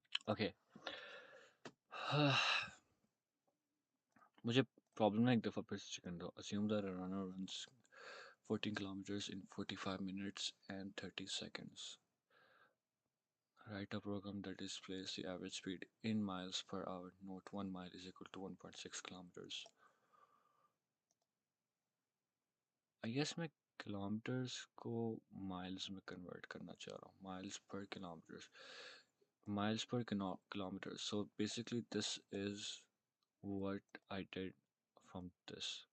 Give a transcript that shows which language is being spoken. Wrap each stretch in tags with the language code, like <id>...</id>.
<hi>Okay. मुझे problem ना एक दफ़ा फिर से चेक दो।</hi> <en>Assume that a runner runs 14 kilometers in 45 minutes and 30 seconds. Write a program that displays the average speed in miles per hour. Note 1 mile is equal to 1.6 kilometers. I guess</en> <hi>मैं kilometres को miles में convert करना चाह रहा हूँ. Miles per kilometre.</hi> <en>So basically this is what I did from this.</en>